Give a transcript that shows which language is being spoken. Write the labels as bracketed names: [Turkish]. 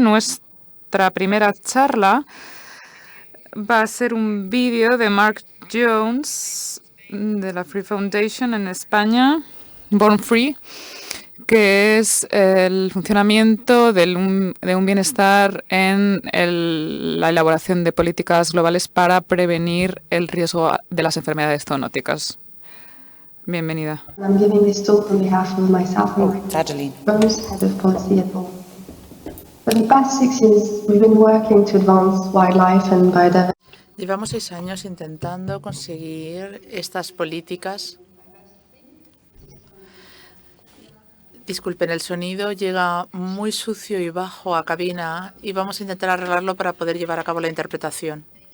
[Spanish] Nuestra primera charla va a ser un vídeo de Mark Jones de la Free Foundation en España, Born Free, que es el funcionamiento de un bienestar en la elaboración de políticas globales para prevenir el riesgo de las enfermedades zoonóticas. Bienvenida. [English] I'm giving this talk on behalf of myself and Adeline. Rose, Head of Policy at Born. For the past 6 years, we've been working to advance wildlife and biodiversity. [Spanish] Llevamos 6 años intentando conseguir estas políticas. Disculpen, el sonido llega muy sucio y bajo a cabina y vamos a intentar arreglarlo para poder llevar a cabo la interpretación.